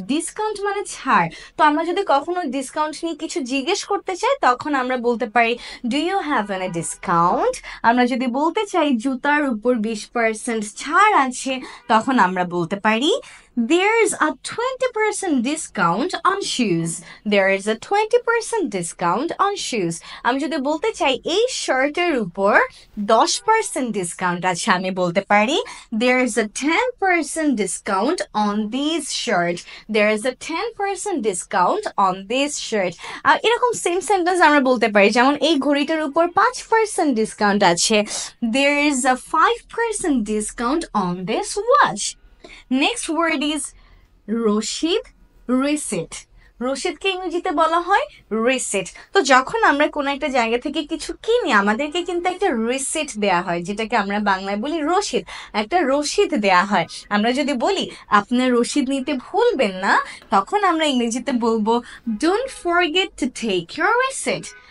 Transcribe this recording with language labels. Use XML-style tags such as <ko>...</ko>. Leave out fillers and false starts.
<bn>Discount মানে ছাড়। তো আমরা যদি কখনো ডিসকাউন্ট নিয়ে কিছু জিজ্ঞেস করতে চাই তখন আমরা বলতে পারি</bn> <en>Do you have any discount.</en> <bn>আমরা যদি বলতে চাই জুতার উপর 20% ছাড় আছে তখন আমরা বলতে পারি</bn> <en>there's a 20% discount on shoes. There is a 20% discount on shoes.</en> <bn>আমি যদি বলতে চাই এই শার্টের উপর 10% ডিসকাউন্ট আছে আমি বলতে পারি</bn> <en>there is a 10% discount on this shirt. There is a 10% discount on this shirt.</en> <bn>আর এরকম সেম সেন্টেন্স আমরা বলতে পারি, যেমন এই ঘড়িটার উপর 5% ডিসকাউন্ট আছে</bn> <en>there is a 5% discount on this watch. Next word is রসিদ, receipt.</en> <bn>রসিদকে ইংরেজিতে বলা হয় রিসিট। তো যখন আমরা কোনো একটা জায়গা থেকে কিছু কিনি আমাদেরকে কিন্তু একটা রিসিট দেয়া হয়, যেটাকে আমরা বাংলায় বলি রসিদ। একটা রসিদ দেয়া হয়। আমরা যদি বলি আপনার রসিদ নিতে ভুলবেন না, তখন আমরা ইংরেজিতে বলবো</bn> <en>Don't forget to take your receipt.</en>